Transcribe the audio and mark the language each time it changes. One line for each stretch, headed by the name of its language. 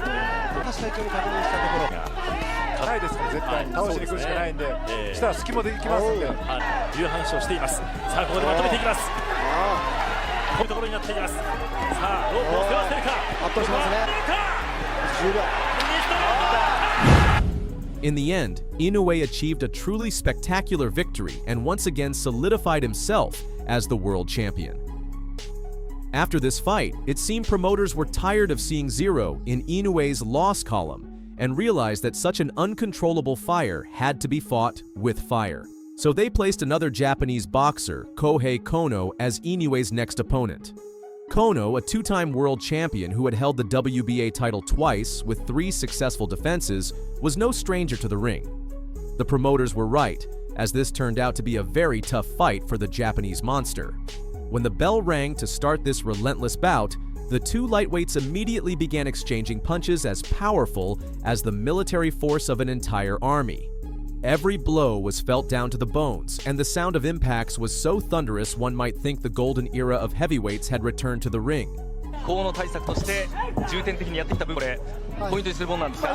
Japanese: 私最初に確認したところがないですから絶対に倒しに来るしかないんで、したら隙もできますんで、いう話をしています。さあここでまとめていきます。こういうところになっています。さあロープを背負わせるか。圧倒しますね。10秒。
English: In the end, Inoue achieved a truly spectacular victory and once again solidified himself as the world champion. After this fight, it seemed promoters were tired of seeing zero in Inoue's loss column and realized that such an uncontrollable fire had to be fought with fire. So they placed another Japanese boxer, Kohei Kono, as Inoue's next opponent. Kono, a two-time world champion who had held the WBA title twice with 3 successful defenses, was no stranger to the ring. The promoters were right, as this turned out to be a very tough fight for the Japanese monster. When the bell rang to start this relentless bout, The two lightweights immediately began exchanging punches as powerful as the military force of an entire army. Every blow was felt down to the bones, and the sound of impacts was so thunderous one might think the golden era of heavyweights had returned to the ring.
Japanese: 高温の対策として重点的にやってきた部分、これポイントにするものなんですか。